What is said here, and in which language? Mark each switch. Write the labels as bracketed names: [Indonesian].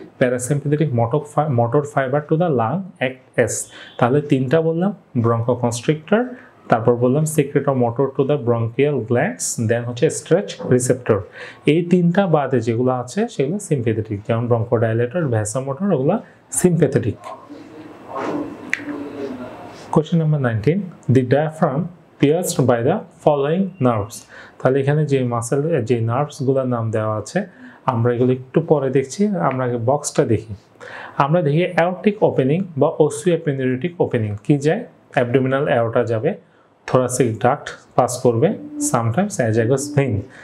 [English] parasympathetic motor fibre to the lung act as, [Bangla] তাহলে তিনটা বললাম, [English] Bronchoconstrictor, তারপর বললাম secretomotor to the bronchial glands, then হচ্ছে স্ট্রেচ রিসেপ্টর। [Bangla] এই তিনটা বাদে যেগুলো আছে সেগুলো সিম্প্যাথেটিক, যেমন ব্রঙ্কোডাইলেটর, ভ্যাসোমোটর, ওগুলো sympathetic. [English] Question number 19. The diaphragm pierced by the following nerves. [Bangla] তাহলে এখানে যে মাসেল যে নার্ভসগুলোর নাম দেওয়া আছে আমরা এগুলো একটু পরে দেখছি, আমরা আগে বক্সটা দেখি। আমরা দেখি অ্যাওর্টিক ওপেনিং বা ওসিওপেনিউরেটিক ওপেনিং কি যায়? অ্যাবডোমিনাল অ্যাওর্টা যাবে, থোরাসিক ডাক্ট পাস করবে, সামটাইমস অ্যাজাগাস ভেইন।